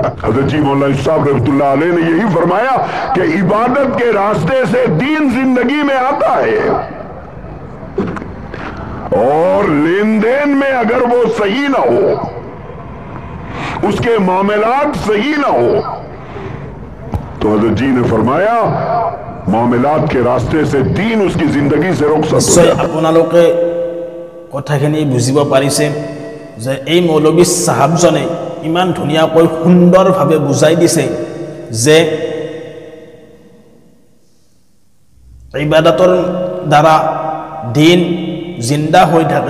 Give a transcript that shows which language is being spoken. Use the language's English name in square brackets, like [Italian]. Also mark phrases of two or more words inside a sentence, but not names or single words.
[Hindi] हज़रत जी मौलाना साहब रहमतुल्लाह अलैह ने यही फरमाया कि इबादत के रास्ते से दीन जिंदगी में आता है, और लेन देन में अगर वो सही ना हो, उसके मामलात सही ना हो, तो हज़रत जी ने फरमाया मामलात के रास्ते से दीन उसकी जिंदगी से रुखसत हो जाता है। [Assamese] আপোনালোকে কথাখিনি বুজিব পাৰিছে যে এই মৌলবী সাহাবজনে ইমান ধুনীয়াকৈ সুন্দৰভাৱে বুজাই দিছে যে ইবাদতৰ দ্বাৰা দিন জিন্দা হৈ থাকে।